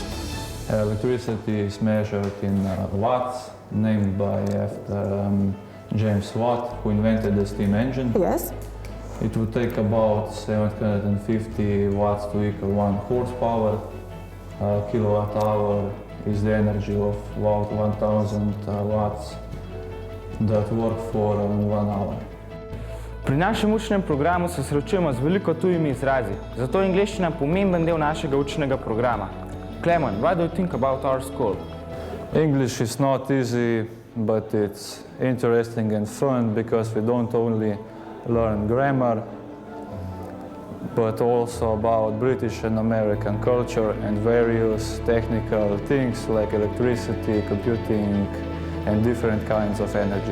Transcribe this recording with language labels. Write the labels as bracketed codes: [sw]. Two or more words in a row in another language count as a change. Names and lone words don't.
[en] Electricity is measured in watts, named by after James Watt, who invented the steam engine. Yes. It would take about 750 watts to equal 1 horsepower. A kilowatt hour is the energy of about 1000 watts that work for 1 hour. [sl] Pri našem učnem programu se srečujemo z veliko tujimi izrazi, zato je angleščina pomemben del našega učnega programa. [en] Clement, what do you think about our school? English is not easy, but it's interesting and fun because we don't only learn grammar, but also about British and American culture and various technical things like electricity, computing, and different kinds of energy.